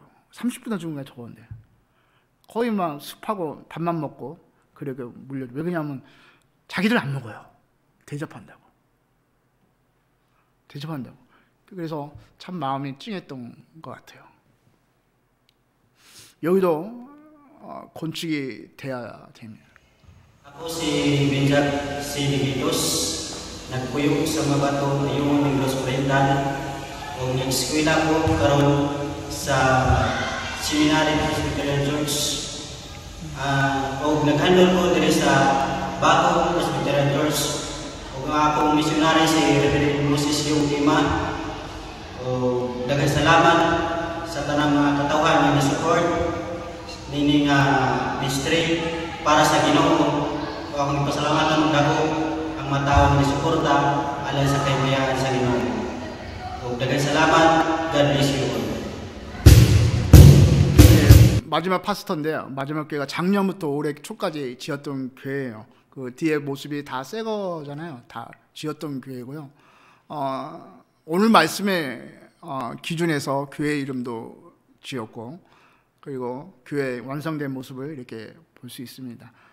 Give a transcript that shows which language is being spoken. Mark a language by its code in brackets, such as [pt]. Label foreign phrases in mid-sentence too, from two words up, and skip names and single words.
[ko] 30분간 준비한 게 저건데 거의 막 숲하고 밥만 먹고 그러고 물려. 왜 그러냐면 자기들 안 먹어요. 대접한다고. 그래서 참 마음이 찡했던 것 같아요. 여기도 건축이 돼야 됩니다. [ceb] Ako si Benjack C. Digitos, nagpuyog sa mga bato ayong Negros Oriental o nag-eskwela ko karon sa Seminary Presbyterian Church o nag-handle ko diri sa Baho Presbyterian Church o nga akong missionary si Reverend Moses Yungkima o daghang salamat sa tanang mga katawhan nga na-support nini nga ministry para sa Ginoo. Akong ipasalamatan ng dako ang mga tao na suporta alang sa kayamayan sa Ginoo. daghang salamat. [en] God bless you all. [ko] 마지막 파스터인데요. 마지막 교회가 작년부터 올해 초까지 지었던 교회예요. 그 뒤에 모습이 다 새 거잖아요. 다 지었던 교회고요. 오늘 말씀의 기준에서 교회 이름도 지었고, 그리고 교회 완성된 모습을 이렇게 볼 수 있습니다.